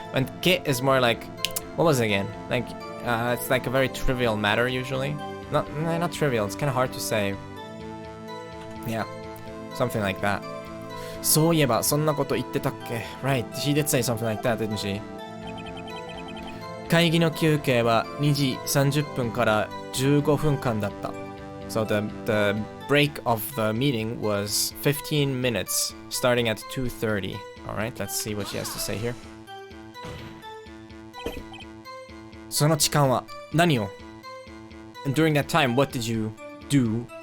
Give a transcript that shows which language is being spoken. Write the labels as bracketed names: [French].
[English] And ke is more like, what was it again? Like, it's like a very trivial matter usually. Not trivial. It's kind of hard to say. Yeah, something like that. [Japanese] そういえばそんなこと言ってたっけ [English] Right, she did say something like that, didn't she? [Japanese] 会議の休憩は2時30分から15分間だった。 [English] So the break of the meeting was 15 minutes, starting at 2:30. Alright, let's see what she has to say here. [Japanese] その時間は何を [English] And during that time, what did you do?